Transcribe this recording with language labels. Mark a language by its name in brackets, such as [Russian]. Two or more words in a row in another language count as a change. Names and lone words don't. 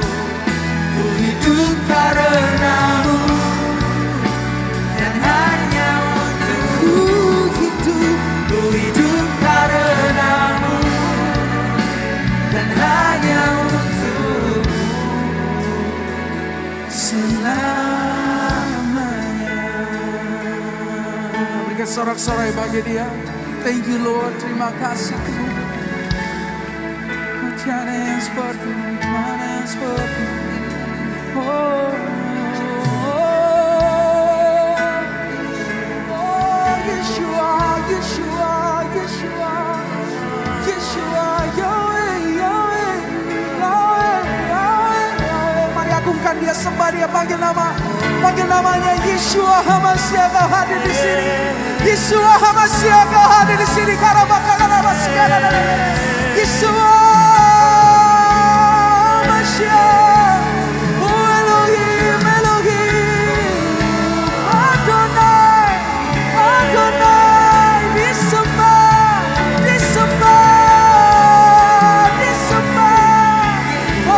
[Indonesian] Ku hidup karena-Mu dan hanya untuk ku hidup. Ku hidup karena-Mu dan hanya untuk selamanya. Berikan sorak-sorai bagi Dia. [English] Thank you Lord, [Indonesian] terima kasih Tuhan. Tiada yang seperti-Mu, tiada yang seperti-Mu. Oh, Yeshua, Yeshua, Yeshua, Yeshua, Yahweh, Yahweh, Yahweh, Yahweh, Yahweh. Mari agungkan Dia, sembah Dia, panggil namanya Yeshua HaMashiach, Kau hadir di sini. Yeshua HaMashiach, Kau hadir di sini. Yeshua HaMashiach. Elohim, Elohim, Adonai, Adonai, disembah, disembah, disembah.